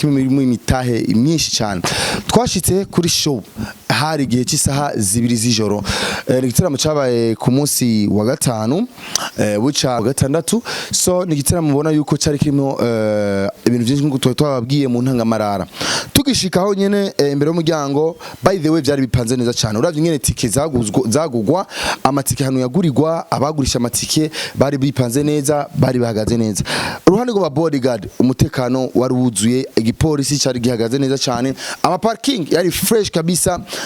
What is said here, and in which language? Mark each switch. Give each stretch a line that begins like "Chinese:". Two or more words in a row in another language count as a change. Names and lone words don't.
Rundi: kimwe imitahe myinshi cyane twashitse kuri show hari igihe cy'isaha 2 z'ijoro igiteramo cyabaye ku munsi wa gatanu buca gatandatu so ni igiteramo ubona yuko cyari kirimo ibintu byinshi ngo twababwiye mu ntangamarara tugishikaho nyene imbere y'umuryango
English: by the way
Rundi: byari bipanze neza cyane uravye nyene tike zagugwa amatike hano yagurirwa abagurisha amatike bari bipanze neza bari bahagaze neza uruhande rwa bodyguard umutekano wari wuzuye igipolisi cyari gihagaze neza cyane ama parking yari fresh kabisa